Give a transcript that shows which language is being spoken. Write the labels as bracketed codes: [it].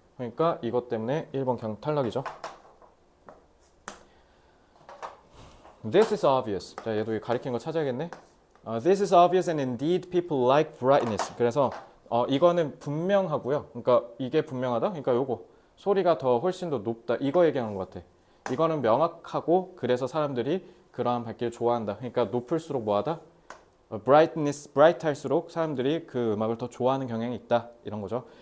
[ko] 그러니까 이것 때문에 1번 그냥 탈락이죠. [en] This is obvious. [ko] 자, 얘도 가리킨 거 찾아야겠네. [en] This is obvious and indeed people like brightness. [ko] 그래서 이거는 분명하고요. 그러니까 이게 분명하다. 그러니까 요거 소리가 더 훨씬 더 높다. 이거 얘기하는 것 같아. 이거는 명확하고 그래서 사람들이 그러한 밝기를 좋아한다. 그러니까 높을수록 뭐하다? 브라이트 할수록 사람들이 그 음악을 더 좋아하는 경향이 있다. 이런 거죠.